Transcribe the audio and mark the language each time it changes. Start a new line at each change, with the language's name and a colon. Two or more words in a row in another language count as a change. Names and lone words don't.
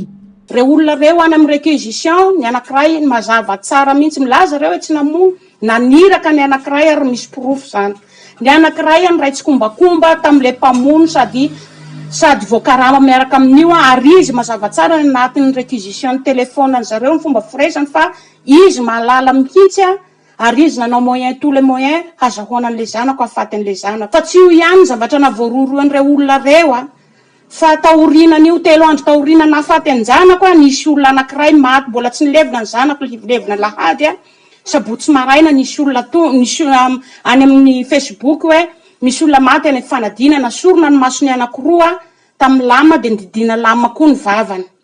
Malagasy: Reo olona reo any amin'ny réquisition ny anankiray mazava tsara mihitsy milaza reo tsy namono naniraka ny anankiray ary misy porofo zany. Ny anankiray any ray tsikombakomba tamin'le mpamono sady voakarama miaraka amin'io ary izy mazava tsara ny anatin'ny réquisition ny téléphone zareo ny fomba firesany fa izy mahalala mihitsy ary izy nanao
French: moyen tous les moyens
Malagasy: hazahoana an'le zanako afatin'le zanako. Fa tsy io ihany zavatra navoaroroan'ireo olona reo fa taorinan'io 3 andro taorina nafaty ny zanako nisy olona anankiray maty mbola tsy nilevina ny zanako levina lahady sabotsy maraina nisy olona nisy any amin'ny Facebook hoe misy olona maty any fanadina nasorona ny masony anankiroa tamin'ny lama de nididina lama koa ny vavany.